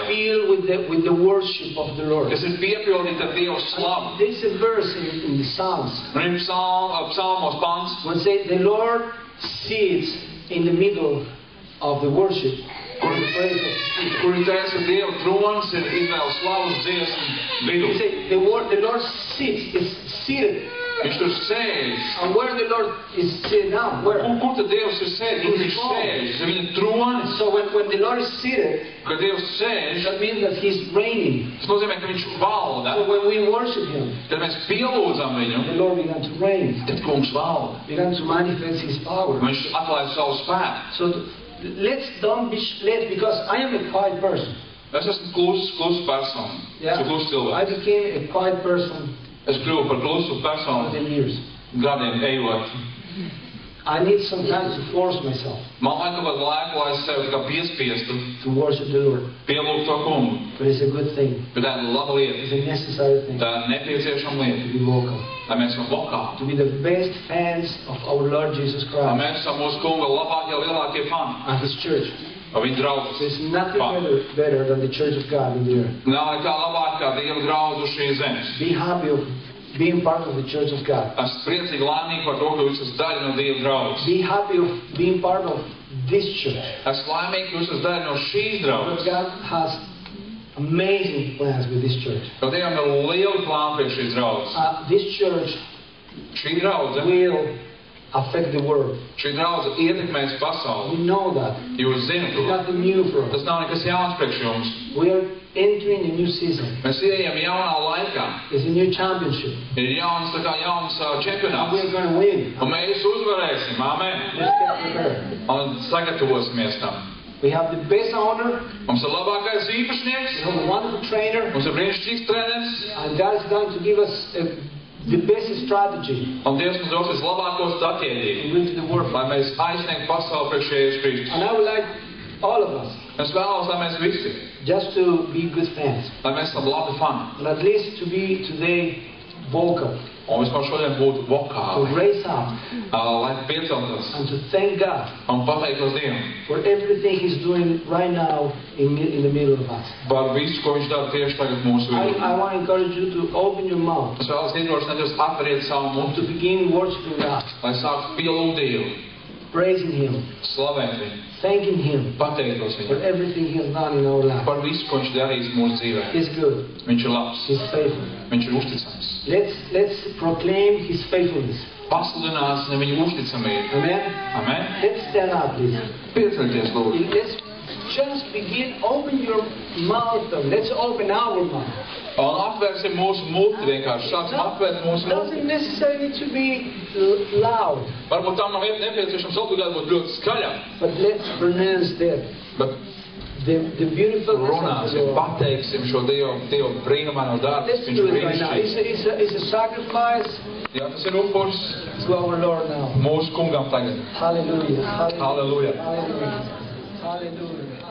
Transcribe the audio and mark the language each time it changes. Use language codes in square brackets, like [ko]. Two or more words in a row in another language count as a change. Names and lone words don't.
[en] feel with the worship of the Lord. [lv] kas ir piepildīta ar Dieva slavu. [en] There's a verse in the Psalms [lv] Un ir psalmos pants, [en] when say the Lord sits in the middle of the worship, or the praise of the people. [lv] kur ir teikts, ka Dieva trons ir Izraēlas slavas dziesmu vidū. [en] He say the Lord sits, is seated. [lv] Viņš tur sēž. [en] And where the Lord is seated now? Where? [lv] Kur tad Dievs ir sēdis? Kur viņš sēž? Zem viņa tronis. [en] So when the Lord is seated, [lv] Kad Dievs sēž, [en] that means that He's reigning. [lv] tas nozīmē, ka viņš valda. [en] So when we worship Him, [lv] Kad mēs pielūdzam viņu, [en] the Lord began to reign, [lv] tad kungs valda. [en] began to manifest His power. [lv] Viņš atklāja savu spēku. [en] So let's don't be split, because I am a quiet person. [lv] Es esmu klusa persona. [en] Yeah. [lv] Esmu klusa [en] I [lv] cilvēks. [en] became a quiet person [lv] Es kļuvu par klusu [en] over [lv] personu [en] the years. [lv] gadiem ejot. [en] I need some time to force myself [lv] Man vajag kaut kādu laiku, lai es sev kā piespiestu [en] to worship the Lord. [lv] pielūgt to kungu. [en] But it's a good thing. [lv] Bet tā ir laba [en] It's [lv] lieta. [en] a necessary thing [lv] Tā ir nepieciešama lieta. [en] to be vocal, [lv] Lai mēs esam vokāli. [en] to be the best fans of our Lord Jesus [lv] Lai Christ mēs esam mūsu kunga labākie, lielākie fani. [en] and His church. [lv] Vai viņa draudzes. [en] There's nothing [lv] Fani. [en] better than the church of God in the earth. [lv] Nav nekā labāk kā Dieva draudz uz šīs zemes. [en] Be happy of being part of the church of God. [lv] Esmu priecīgi laimīgi par to, ka jūs esat daļa no Dieva draudzes. [en] Be happy of being part of this church. [lv] Esmu laimīgi, ka jūs esat daļa no šīs [en] Because [lv] draudzes. [en] God has amazing plans with this church. [lv] Jo Dievam ir liela plāna priekš šīs draudzes. [en] This church [lv] Šī draudze, [en] will affect the world. [lv] šī draudze ietekmēs pasauli. [en] We know that. [lv] Jūs zināt [en] It's [lv] to. [en] nothing new for us. [lv] Tas nav nekas jauns priekš jums. [en] We are entering a new season. [lv] Mēs ejam jaunā laikā. [en] It's a new championship. [lv] Ir jauns [en] And [lv] čempionāts. [en] we're going to win. [lv] Un mēs uzvarēsim. [en] Amen. Let's get prepared. [lv] Un sagatavosimies tam. [en] We have the best owner. [lv] Mums ir labākais [en] We [lv] īpašnieks. [en] have a wonderful trainer. [lv] Mums ir brīnišķīgs treneris. [en] And God is going to give us the best strategy [lv] Un Dievs mums dos vislabāko stratēģiju. [en] to reach the world. [lv] Lai mēs aizsniegtu pasauli priekš Jēzus Kristus. [en] And I would like all of us [lv] Es vēlos, lai mēs visi, [en] just to be good fans. [lv] lai mēs esam labi fani. [en] And at least to be today vocal. [lv] Un vispār šodien būtu [en] To [lv] vokāli. [en] raise up [lv] Lai pieceltos [en] and to thank God [lv] un pateiktos Dievam [en] for everything He's doing right now in the middle of us. [lv] par visu, ko Viņš dara tieši tagad mūsu vidū. [en] I want to encourage you to open your mouth [lv] Es vēlos iedrošināt jūs atveriet savu [en] to [lv] muti, [en] begin worshiping God, [lv] lai sāktu pielūgt Dievu, [en] praising Him, [lv] slavēt Viņu, [en] thanking Him [lv] pateiktos [en] for [lv] Viņam [en] everything He has done in our life. [lv] par visu, ko Viņš darīs mūsu dzīvē. [en] He's good. [lv] Viņš ir labs, [en] He's faithful. [lv] Viņš ir uzticams. [en] Let's proclaim His faithfulness. [lv] Pasludināsim Viņa uzticamību. [en] Amen. Amen. Let's stand up, please. [lv] Piecelties, lūdzu. [en] Let's just begin. Open your mouth. Let's open our mouth. [lv] Un atvērsim mūsu muti vienkārši. Sāksim atvērt mūsu muti. [en] Doesn't necessarily to be loud, [lv] Varbūt tam nav nepieciešams obligāti būt ļoti skaļam, [en] but let's pronounce that [lv] bet [en] the beautifulness of [lv] runāsim, [en] the Lord. [lv] pateiksim šo Dievu brīnumaino darbu. [en] Let's [lv] Viņš [en] do [lv] ir [en] it right now. [lv] brīnišķīgs. [en] It's a sacrifice [lv] Jā, tas ir upurs [en] to our Lord now. [lv] mūsu kungam tagad. [en] Hallelujah. Hallelujah. Hallelujah. Hallelujah.